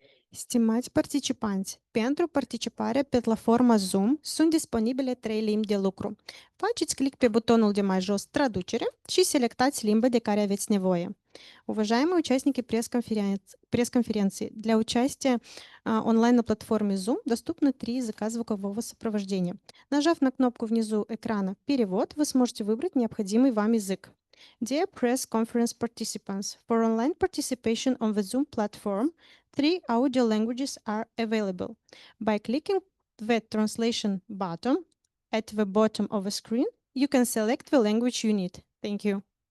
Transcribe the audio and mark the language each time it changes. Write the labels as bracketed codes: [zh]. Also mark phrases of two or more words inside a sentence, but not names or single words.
[ro] Stimați participanți, pentru participare pe platforma Zoom sunt disponibile trei limbi de lucru. Faceți click pe butonul de mai jos Traducere și selectați limba de care aveți nevoie. [ru] Уважаемые участники пресс-конференции, для участия онлайн на платформе Zoom доступны три языка звукового сопровождения. Нажав на кнопку внизу экрана «Перевод», вы сможете выбрать необходимый вам язык. [en] Dear press conference participants, for online participation on the Zoom platform, three audio languages are available. By clicking the translation button at the bottom of the screen, you can select the language you need. Thank you.